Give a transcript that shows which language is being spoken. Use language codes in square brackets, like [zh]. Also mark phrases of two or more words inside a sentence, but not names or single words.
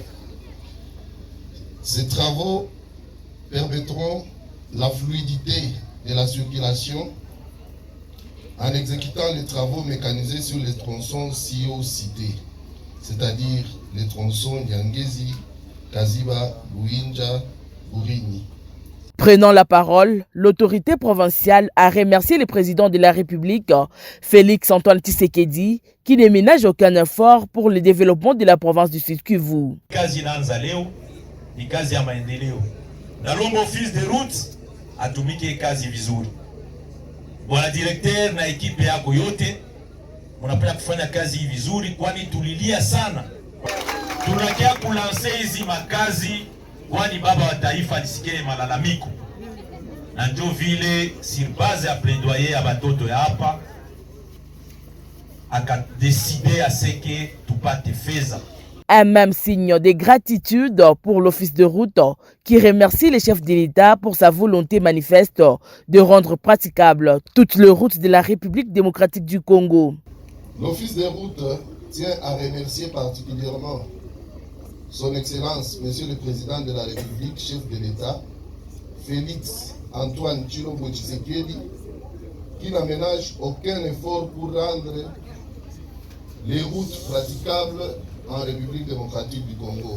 [fr] Ces travaux permettront la fluidité de la circulation en exécutant les travaux mécanisés sur les tronçons ci-haut cités, c'est-à-dire les tronçons Nyangezi, Kaziba, Louinja, Bourini. Prenant la parole, l'autorité provinciale a remercié le président de la République, Félix Antoine Tshisekedi, qui ne ménage aucun effort pour le développement de la province du Sud Kivu. [sw] Kazi inaanza leo ni kazi ya maendeleo. Nalomba [fr] office de route [sw] atumike kazi vizuri. Bwana directeur na ekipe yako yote mnapenda kufanya kazi vizuri, kwani tulilia sana. Tunakia kulanse hizi makazi kwani baba wa taifa nisikie malalamiko. Na ndio vile [fr] sur base [sw] ya plaidoyer ya batoto ya hapa akadeside aseke tupate feza. [fr] Un même signe de gratitude pour l'office de route qui remercie le chef de l'État pour sa volonté manifeste de rendre praticable toutes les routes de la République démocratique du Congo. L'office de route tient à remercier particulièrement Son Excellence, Monsieur le Président de la République, chef de l'État, Félix Antoine Tshilombo Tshisekedi, qui n'aménage aucun effort pour rendre les routes praticables en République démocratique du Congo.